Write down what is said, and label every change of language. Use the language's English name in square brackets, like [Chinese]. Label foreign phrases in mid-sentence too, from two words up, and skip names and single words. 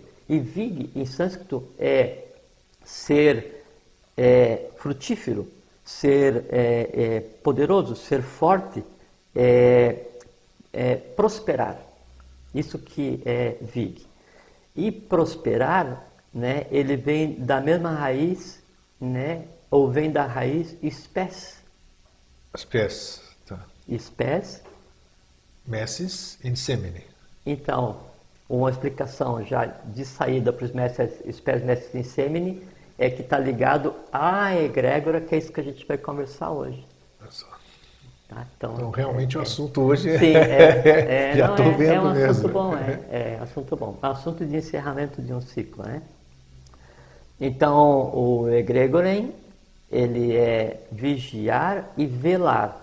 [Portuguese] E vig, em sânscrito, é ser frutífero. ser poderoso, ser forte, prosperar. Isso que é vig. E prosperar, né, ele vem da mesma raiz, né, ou vem da raiz spes. Spes, tá. Spes. [Latin] Messis in semine. [Portuguese] Então, uma explicação já de saída para os [Latin] spes messis in semine [Portuguese] é que está ligado à egrégora, que é isso que a gente vai conversar hoje. Olha só. Tá? Então, realmente o assunto hoje sim, já estou vendo é um mesmo. assunto bom, assunto bom. É um assunto de encerramento de um ciclo, né? Então, o egregorem, ele é vigiar e velar.